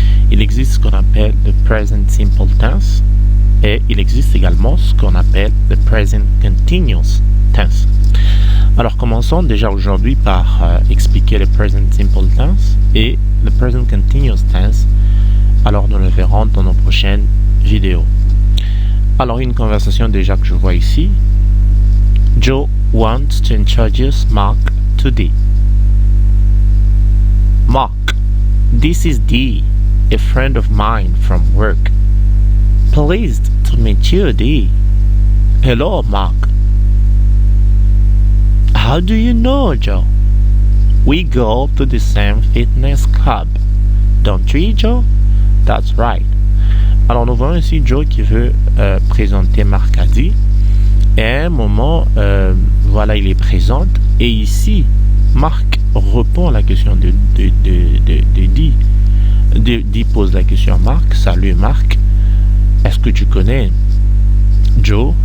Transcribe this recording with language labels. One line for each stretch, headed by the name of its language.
French: Il existe ce qu'on appelle le present simple tense et il existe également ce qu'on appelle le present continuous tense. Alors commençons déjà aujourd'hui par expliquer le present simple tense et le present continuous tense. Alors nous le verrons dans nos prochaines vidéos. Alors une conversation déjà que je vois ici.
English: Joe wants to introduce Mark to Dee. Mark, this is Dee, a friend of mine from work. Pleased to meet you, Dee. Hello, Mark. How do you know, Joe? We go to the same fitness club. Don't we, Joe? That's right.
French: Alors, nous voyons ici Joe qui veut présenter Mark à Dee. Et à un moment, voilà, il est présente. Et ici, Mark répond à la question de Dee. Dee pose la question à Mark. Salut, Mark. Est-ce que tu connais Joe?